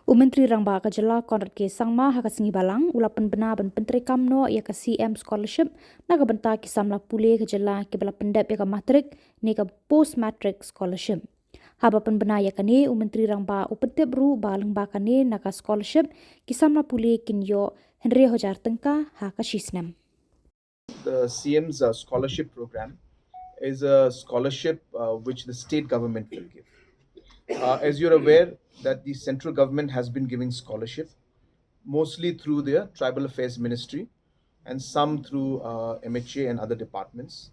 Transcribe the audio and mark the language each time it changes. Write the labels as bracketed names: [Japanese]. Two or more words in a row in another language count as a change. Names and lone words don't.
[Khasi] Myntri Rangbah ka Jylla konrat ke Sangma hakasingi balang ula Pynbna ban Pentri kamno ya ka [English] CM scholarship [Khasi] naga Bynta ki Samla Pule ka Jylla ke bala pendap ya ka matric ne ka [English] post matric scholarship. [Khasi] Haba Pynbna ya kane Myntri Rangbah upetep ru balang ba kane naga scholarship ki Samla Pule kin yo Henry Hojar tengka ha ka shisnam. [English] The CM's scholarship program is a scholarship which the state government will give. As you're aware that the central government has been giving scholarship mostly through their tribal affairs ministry and some through MHA and other departments.